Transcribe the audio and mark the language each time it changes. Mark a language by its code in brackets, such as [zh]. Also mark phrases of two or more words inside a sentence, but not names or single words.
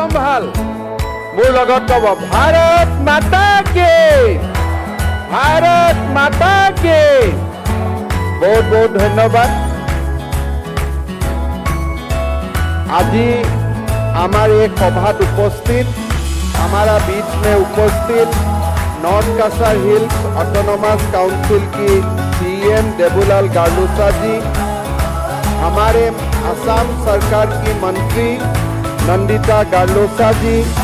[as] ভাল মোৰ লগত কব [hi] भारत माता की, भारत माता की। बहुत बहुत धन्यवाद। আজি हमारे सभात उपस्थित हमारा बीच में उपस्थित नॉर्थ कासर हिल्स ऑटोनोमस काउंसिल की सीएम देबूलाल गार्लुसा जी, हमारे असम सरकार की मंत्री नंदिता गार्लुसा जी,